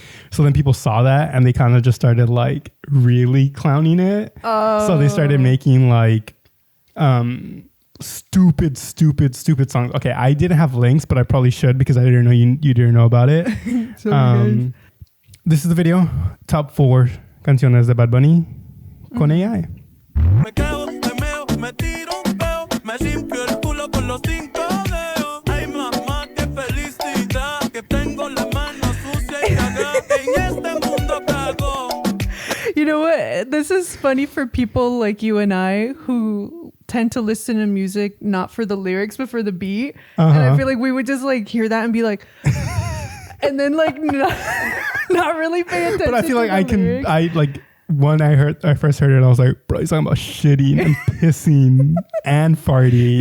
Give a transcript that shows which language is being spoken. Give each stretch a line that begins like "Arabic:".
English: So then people saw that and they kind of just started like really clowning it. So they started making like stupid songs. Okay, I didn't have links, but I probably should because I didn't know you didn't know about it. This is the video.
Spanish: Top 4 canciones de Bad Bunny con AI. Me cago, me meo, me tiro un peo, me limpio el culo con los 5 dedos. Ay, mamá, qué felicidad que tengo la mano sucia y cagada en este mundo cago.
English: You know what? This is funny for people like you and I who tend to listen to music not for the lyrics but for the beat. And I feel like we would just like hear that and be like and then like not really pay attention. But I feel like lyrics. When I first heard it, I was like, bro, he's talking about shitting and pissing and farting.